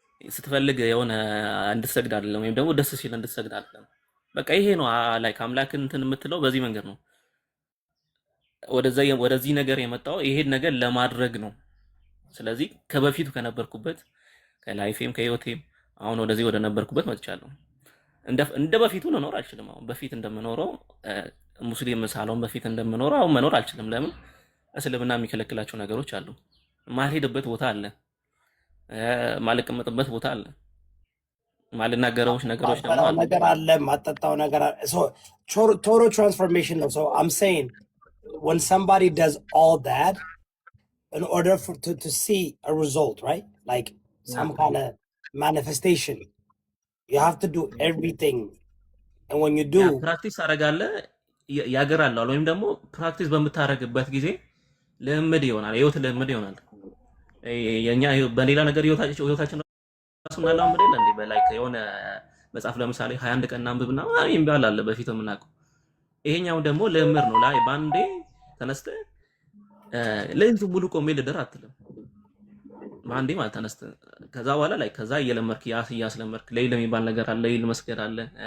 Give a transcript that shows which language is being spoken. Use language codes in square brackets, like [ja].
[am] ስትፈልግ የሆነ እንድትሰግድ አይደለም፣ ወይም ደግሞ ደስ ሲል እንድትሰግድ አይደለም። በቃ ይሄ ነው ላይክ አምላክን እንትን የምትለው በዚህ መንገድ ነው። ወደዚህ ነገር የመጣው ይሄን ነገር ለማድረግ ነው። ስለዚህ ከበፊቱ ከነበርኩበት ከላይፌም ከህይወቴም አሁን ወደዚህ ወደ ነበርኩበት መጥቻለሁ። እንደ በፊቱ ልኖር አልችልም። አሁን በፊት እንደምኖረው ሙስሊም ሳልሆን በፊት እንደምኖረው አሁን መኖር አልችልም። ለምን? እስልምና የሚከለክላቸው ነገሮች አሉ። ማልሄድበት ቦታ አለ፣ ማልቀመጥበት ቦታ አለ፣ ማልናገረው ነገሮች ደግሞ ማጠጣው አሉ። ነገር አለ፣ ማጠጣው ነገር አለ። [en] So total transformation ነው. So I'm saying when somebody does all that in order to see a result, right? Like some kind of manifestation, you have to do everything. And when you do, [am] ፕራክቲስ አደርጋለህ ያገራል፣ ወይም ደግሞ ፕራክቲስ በምታደርግበት ጊዜ ልምድ ይሆናል፣ ህይወት ልምድ ይሆናል። የኛ በሌላ ነገር ህይወታችን ራሱ እናላምድ የለ እንዴ? በላይክ የሆነ መጽሐፍ ለምሳሌ 21 ቀን እናንብብና ይባል አለ በፊት የምናውቀው። ይሄኛው ደግሞ ልምድ ነው። ላይ ባንዴ ተነስተህ ለይቱ ሙሉ ቆሜ ልደር አትልም። ባንዴ ማለት ተነስተህ ከዛ በኋላ ላይ ከዛ እየለመርክ እያስለመርክ ሌይል የሚባል ነገር አለ፣ ሌይል መስገድ አለ፣